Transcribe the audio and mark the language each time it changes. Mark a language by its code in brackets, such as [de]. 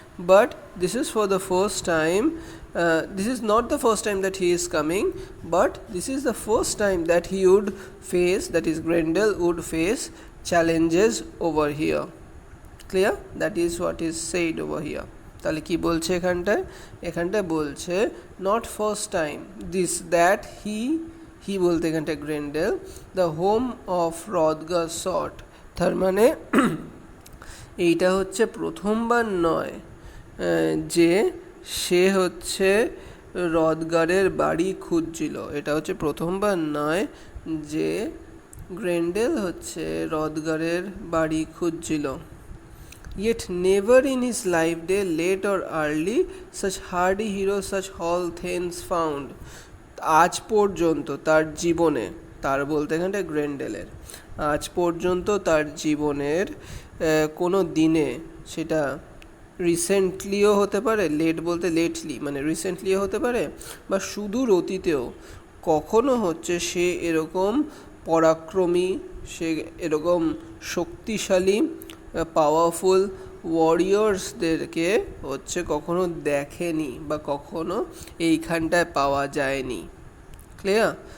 [en] But this is for the first time, this is not the first time that he is coming, but this is the first time that he would face, that is Grendel would face challenges over here. Clear? That is what is said over here. [bn] তাহলে কি বলছে এখানটায় বলছে [en] not first time this that he বলতে এখানটায় Grendel the home of Hrothgar sought, [bn] তার মানে এইটা হচ্ছে প্রথমবার নয় যে সে হচ্ছে রথগারের বাড়ি খুঁজছিল, এটা হচ্ছে প্রথমবার নয় যে গ্রেন্ডেল হচ্ছে রথগারের বাড়ি খুঁজছিল। [en] Yet never in his life day, late or early, such hardy heroes, such hall things found. [bn] আজ পর্যন্ত তার জীবনে, তার বলতে এখানটা গ্রেন্ডেলের, আজ পর্যন্ত তার জীবনের কোনো দিনে, সেটা রিসেন্টলিও হতে পারে, লেট বলতে লেটলি মানে রিসেন্টলিও হতে পারে, বা সুদূর অতীতেও কখনো হচ্ছে সে এরকম পরাক্রমী, সে এরকম শক্তিশালী পাওয়ারফুল ওয়ারিয়র্সদেরকে হচ্ছে কখনো দেখেনি বা কখনো এইখানটায় পাওয়া যায়নি। ক্লিয়ার?